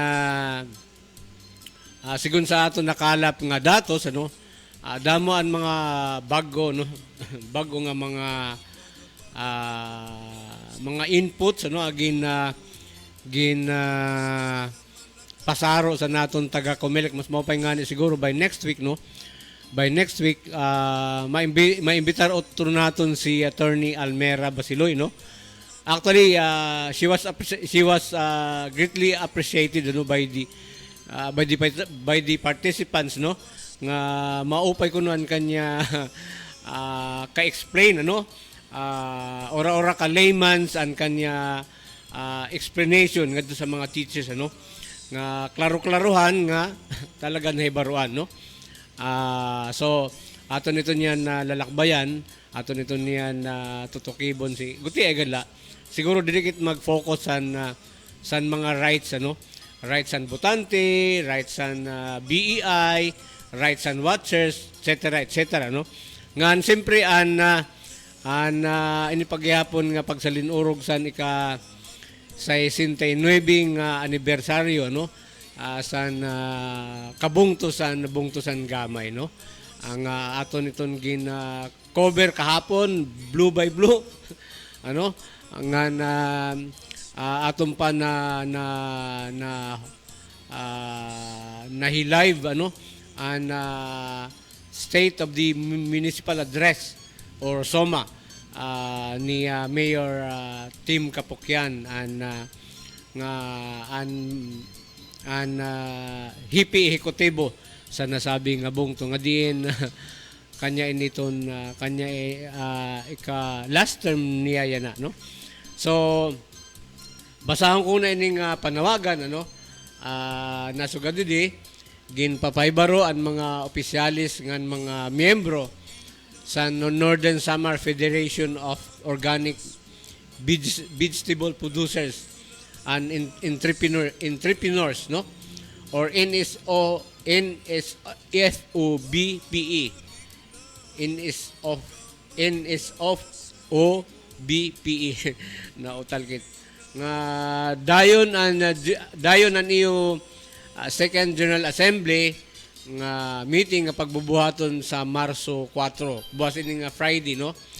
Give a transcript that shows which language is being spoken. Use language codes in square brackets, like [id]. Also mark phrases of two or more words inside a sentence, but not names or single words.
[war] sigun sa aton nakalap nga datos ano damo ang mga bago no bago nga mga inputs ano agin pasaro sa naton taga COMELEC mas mao pa ngani siguro [en] by next week [war] no [en] by next week [war] maimbitar otro naton si Attorney Almera Basiloy no [en] actually she was greatly appreciated [war] no by [en] the participants [war] no nga maupay kuno kanya ka-explain ano ora-ora ka layman's an kanya explanation ngadto sa mga teachers ano nga klaro-klaruhan nga talaga nahibaruan no so aton nito niyan lalakbayan aton nito niyan tutukibon si guti ay gala siguro dili mag-focus san mga rights ano rights san botante rights san BEI rights san watchers etc no ngan siyempre ini pagyapon nga pagsalinurog san ika sa 69 anibersaryo no san kabungtusan gamay no ang aton iton gin cover kahapon [en] blue by blue [war] ano nga aton pa na live ano an State of the Municipal Address or SOMA ni Mayor Tim Kapukyan an hippie ehekutibo sa nasabing nga bungto nga diin kanya initon kanya ika [en] last term [war] niya yana no so basahon ko na ining panawagan ano nasugad di ginpapaybaro ang mga opisyalis ngan mga miyembro sa Northern Samar Federation of Organic Vegetable Producers and Entrepreneurs no or NSOBPE NSOBPE na utalkit nga dayon an iyo Second General Assembly nga meeting nga pagbubuhaton sa Marso 4 buwas ini nga Friday no